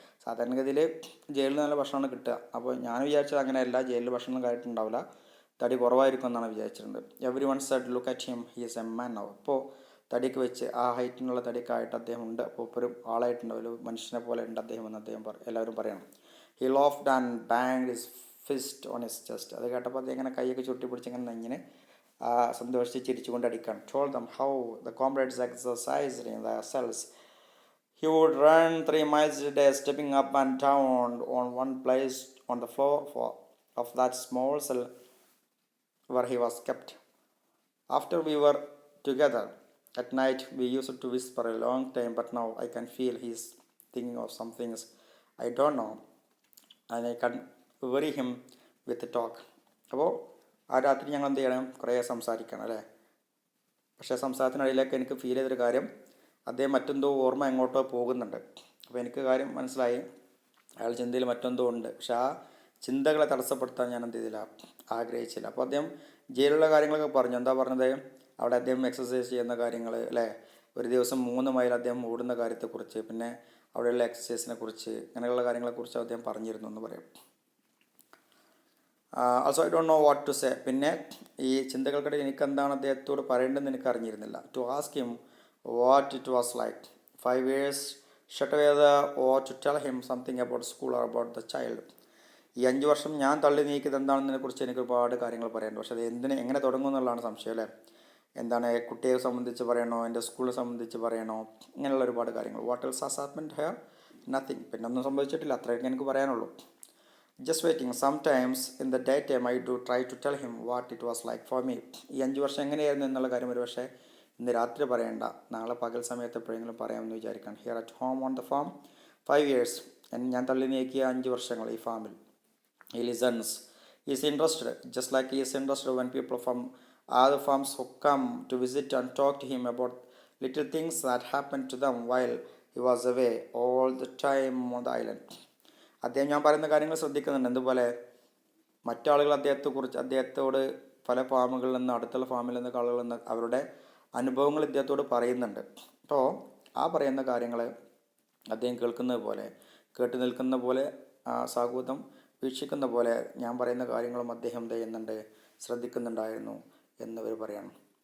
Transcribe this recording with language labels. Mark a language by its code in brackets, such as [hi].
[ml] സാധാരണഗതിയിൽ ജയിലിൽ നല്ല ഭക്ഷണമാണ് കിട്ടുക. അപ്പോൾ ഞാൻ വിചാരിച്ചത് അങ്ങനെയല്ല, ജയിലിൽ ഭക്ഷണം കഴിച്ചിട്ടുണ്ടാവില്ല, തടി കുറവായിരിക്കും എന്നാണ് വിചാരിച്ചിട്ടുണ്ട്. [en] Everyone said look at him, he is a man now. [ml] ഇപ്പോൾ തടിക്ക് വെച്ച് ആ ഹൈറ്റിനുള്ള തടിയൊക്കെ ആയിട്ട് അദ്ദേഹം ഉണ്ട്, അപ്പോൾ ഇപ്പോൾ ഒരു ആളായിട്ടുണ്ട്, ഒരു മനുഷ്യനെ പോലെ ഉണ്ട് അദ്ദേഹം എന്ന് എല്ലാവരും പറയണം. [en] He laughed and banged his fist on his chest. [ml] അത് കേട്ടപ്പോൾ അദ്ദേഹം ഇങ്ങനെ കൈയൊക്കെ ചുരുട്ടി പിടിച്ച് ഇങ്ങനെ സന്തോഷിച്ച് ചിരിച്ചുകൊണ്ട് അടിക്കാൻ. [en] Told them how the comrades exercised in their cells. He would run 3 miles a day, stepping up and down on one place on the floor of that small cell where he was kept. After we were together at night, we used to whisper a long time, but now I can feel he's thinking of some things I don't know. And I can worry him with the talk. [ml] അപ്പോൾ ആ രാത്രി ഞങ്ങൾ എന്ത് ചെയ്യണം, കുറേ സംസാരിക്കണം അല്ലേ. പക്ഷേ സംസാരത്തിനിടയിലേക്ക് എനിക്ക് ഫീൽ ചെയ്തൊരു കാര്യം, അദ്ദേഹം മറ്റെന്തോ ഓർമ്മ എങ്ങോട്ടോ പോകുന്നുണ്ട്. അപ്പോൾ എനിക്ക് കാര്യം മനസ്സിലായി, അയാൾ ചിന്തയിൽ മറ്റെന്തോ ഉണ്ട്. പക്ഷെ ആ ചിന്തകളെ തടസ്സപ്പെടുത്താൻ ഞാൻ എന്ത് ചെയ്തില്ല, ആഗ്രഹിച്ചില്ല. അപ്പോൾ അദ്ദേഹം ജയിലുള്ള കാര്യങ്ങളൊക്കെ പറഞ്ഞു. എന്താ പറഞ്ഞത്, അവിടെ അദ്ദേഹം എക്സസൈസ് ചെയ്യുന്ന കാര്യങ്ങൾ അല്ലേ, ഒരു ദിവസം 3 മൈൽ അദ്ദേഹം ഓടുന്ന കാര്യത്തെക്കുറിച്ച്, പിന്നെ അവിടെയുള്ള എക്സസൈസിനെ കുറിച്ച്, അങ്ങനെയുള്ള കാര്യങ്ങളെക്കുറിച്ച് അദ്ദേഹം പറഞ്ഞിരുന്നു എന്ന് പറയാം. [en] Also I don't know what to say. [ml] പിന്നെ ഈ ചിന്തകൾക്കിടയിൽ എനിക്കെന്താണ് അദ്ദേഹത്തോട് പറയേണ്ടതെന്ന് എനിക്ക് അറിഞ്ഞിരുന്നില്ല. [en] To ask him what it was like 5 years shut away or to tell him something about school or about the child. [ml] ഈ 5 വർഷം ഞാൻ തള്ളി നീക്കിയത് എന്താണെന്നതിനെക്കുറിച്ച് എനിക്ക് ഒരുപാട് കാര്യങ്ങൾ പറയാനുണ്ട്. പക്ഷേ അത് എങ്ങനെ തുടങ്ങും എന്നുള്ളതാണ് സംശയം അല്ലേ. എന്താണ്, കുട്ടിയെ സംബന്ധിച്ച് പറയണോ, എൻ്റെ സ്കൂളിനെ സംബന്ധിച്ച് പറയണോ, ഇങ്ങനെയുള്ള ഒരുപാട് കാര്യങ്ങൾ. [en] What else has happened here? Nothing. [ml] പിന്നെ ഒന്നും സംഭവിച്ചിട്ടില്ല, അത്രയൊക്കെ എനിക്ക് പറയാനുള്ളൂ. [en] Just waiting. Sometimes in the day time I do try to tell him what it was like for me. [ml] ഈ 5 വർഷം എങ്ങനെയായിരുന്നു എന്നുള്ള കാര്യം ഒരു പക്ഷേ ഇന്ന് രാത്രി പറയണ്ട, നാളെ പകൽ സമയത്ത് എപ്പോഴെങ്കിലും പറയാമെന്ന് വിചാരിക്കണം. [en] Here at home on the farm 5 years. [ml] ഞാൻ തള്ളി നീക്കിയ 5 വർഷങ്ങൾ ഈ ഫാമിൽ. [en] He listens. He is interested, just like he is interested when people from other farms who come to visit and talk to him about little things that happened to them while he was away all the time on the island. [ml] അദ്ദേഹം ഞാൻ പറയുന്ന കാര്യങ്ങൾ ശ്രദ്ധിക്കുന്നുണ്ട്. എന്തുപോലെ മറ്റാളുകൾ അദ്ദേഹത്തോട് പല ഫാമുകളിൽ നിന്ന്, അടുത്തുള്ള ഫാമിൽ നിന്നൊക്കെ ആളുകളിൽ നിന്ന് അവരുടെ അനുഭവങ്ങൾ ഇദ്ദേഹത്തോട് പറയുന്നുണ്ട്. അപ്പോൾ ആ പറയുന്ന കാര്യങ്ങൾ അദ്ദേഹം കേട്ടു നിൽക്കുന്ന പോലെ സാഹൂതം വീക്ഷിക്കുന്ന പോലെ ഞാൻ പറയുന്ന കാര്യങ്ങളും അദ്ദേഹം ചെയ്യുന്നുണ്ട്, ശ്രദ്ധിക്കുന്നുണ്ടായിരുന്നു എന്നവർ പറയണം.